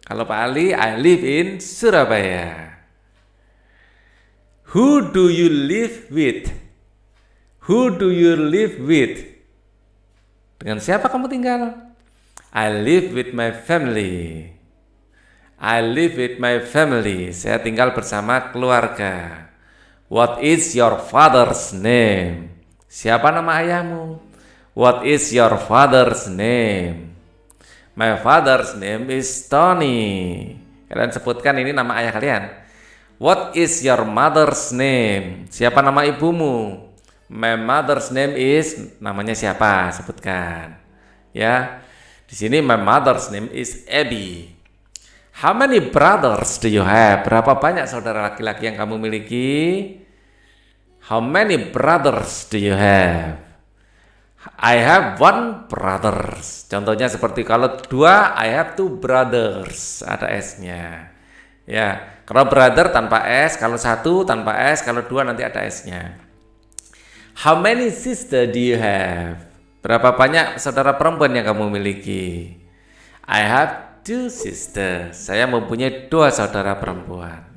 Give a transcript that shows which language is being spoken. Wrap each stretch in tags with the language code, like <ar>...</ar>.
<en>Kalau Pak Ali, I live in Surabaya. Who do you live with? Who do you live with?</en> <id>Dengan siapa kamu tinggal?</id> <en>I live with my family. I live with my family.</en> <id>Saya tinggal bersama keluarga.</id> <en>What is your father's name?</en> <id>Siapa nama ayahmu?</id> <en>What is your father's name? My father's name is Tony.</en> <id>Kalian sebutkan ini nama ayah kalian.</id> <en>What is your mother's name?</en> <id>Siapa nama ibumu?</id> <en>My mother's name is,</en> <id>namanya siapa? Sebutkan. Ya. Di sini</id> <en>my mother's name is Abby. How many brothers do you have?</en> <id>Berapa banyak saudara laki-laki yang kamu miliki?</id> <en>How many brothers do you have? I have one brothers.</en> <id>Contohnya seperti kalau 2,</id> <en>I have 2 brothers.</en> <id>Ada S-nya. Ya, kalau brother tanpa S, kalau 1 tanpa S, kalau 2 nanti ada S-nya.</id> <en>How many sister do you have?</en> <id>Berapa banyak saudara perempuan yang kamu miliki?</id> <en>I have 2 sisters.</en> <id>Saya mempunyai 2 saudara perempuan.</id>